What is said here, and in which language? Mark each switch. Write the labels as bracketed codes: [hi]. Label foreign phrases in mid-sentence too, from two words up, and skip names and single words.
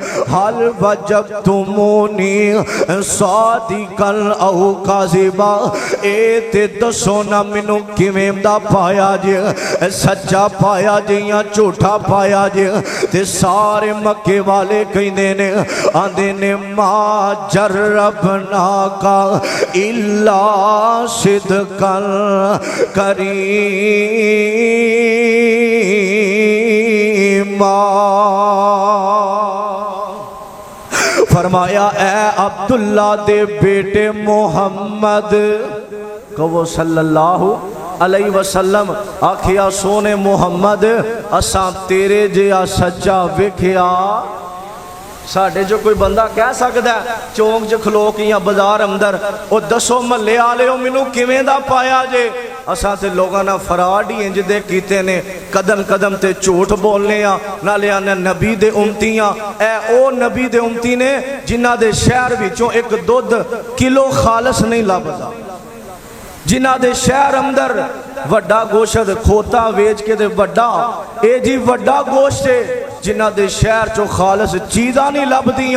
[ar] هل وجدتموني صادقا أو كاذبا. [pa] اے تے دسو نا مینوں کیویں دا پایا جے سچا پایا جے یا جھوٹا پایا جے تے سارے مکے والے کہندے نیں آندے نیں [ar] ما جربناك إلا صدقا كريما. [pa] فرمایا اے عبداللہ دے بیٹے محمد کہو [ar] صلى الله عليه وسلم [pa] آکھیا سوہنے محمد اساں تیرے جیہا سچا ویکھیا. ساڈے جو کوئی بندہ کہہ سکتا ہے چونک چ کھلو کے یا بازار اندر او دسو محلے والے مینوں کیویں دا پایا جے. اساں تے لوکاں نال فراڈ ہی انج دے کیتے نیں قدم قدم تے جھوٹ بولنے آں نالے آنے نبی دے امتیاں اے او نبی دے امتی نیں جنہاں دے شہر وچوں اک دودھ کلو خالص نہیں لبھدا جنہاں دے شہر اندر وڈا گوشت کھوتا ویچ کے دے وڈا اے جی وڈا گوشت ہے جنہاں دے شہر چوں خالص چیزاں نہیں لبھدیاں.